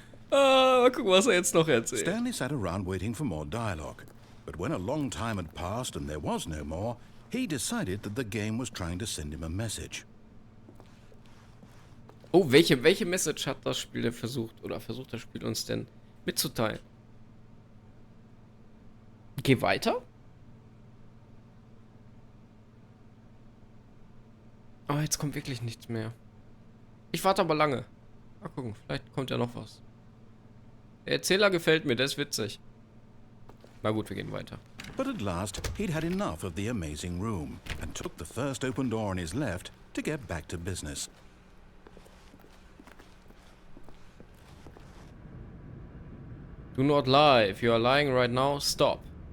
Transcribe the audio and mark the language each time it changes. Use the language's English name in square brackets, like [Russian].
[German] Mal gucken, was jetzt noch erzählt. [English] Stanley sat around waiting for more dialogue. But when a long time had passed and there was no more, he decided that the game was trying to send him a message. [German] Oh, welche Message hat das Spiel denn versucht das Spiel uns denn mitzuteilen? Geh weiter? Oh, jetzt kommt wirklich nichts mehr. Ich warte aber lange. Mal gucken, vielleicht kommt ja noch was. Der Erzähler gefällt mir, der ist witzig. Na gut, wir gehen weiter. [English] But at last, he'd had enough of the amazing room and took the first open door on his left to get back to business. Do not lie. If you are lying right now, stop.